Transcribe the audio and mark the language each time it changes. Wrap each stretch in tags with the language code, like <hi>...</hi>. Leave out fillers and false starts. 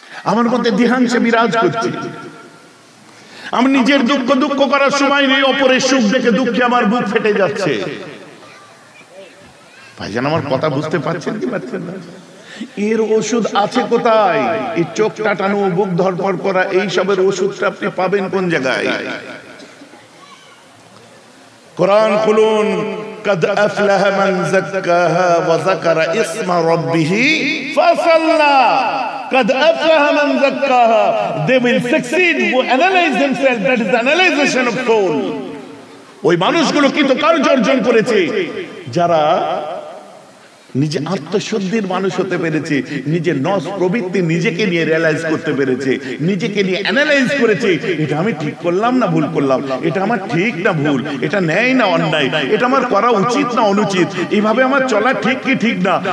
<bn>আমার মধ্যে দিহাংসে বিরাজ করছে। আমি নিজের দুঃখ করার সময় নেই, অপরের সুখ দেখে দুঃখে আমার বুক ফেটে যাচ্ছে। ভাইজান আমার কথা বুঝতে পারছেন কি পারছেন না? এর ওষুধ আছে কোথায়? এই চোখ টাটানো, বুক ধরপড় করা, এই সবের ওষুধটা আপনি পাবেন কোন জায়গায়? কোরআন খুলুন,</bn> <ar>قد أفلح من زكاها وذكر اسم ربه فصلى. قد أفلح من زكاها.</ar> <en>They will succeed who analyze themselves. That is the analyzation of soul.</en> <bn>ওই মানুষগুলো কিন্তু কার্য অর্জন করেছে যারা নিজে আত্মশুদ্ধির মানুষ হতে পেরেছে, নিজের নস প্রবৃত্তি নিজেকে নিয়ে রিয়ালাইজ করতে পেরেছে, নিজেকে নিয়ে অ্যানালাইজ করেছে, এটা আমি ঠিক করলাম না ভুল করলাম, এটা আমার ঠিক না ভুল, এটা ন্যায় না অন্যায়, এটা আমার করা উচিত না অনুচিত, এইভাবে আমার চলা ঠিক কি ঠিক না।</bn>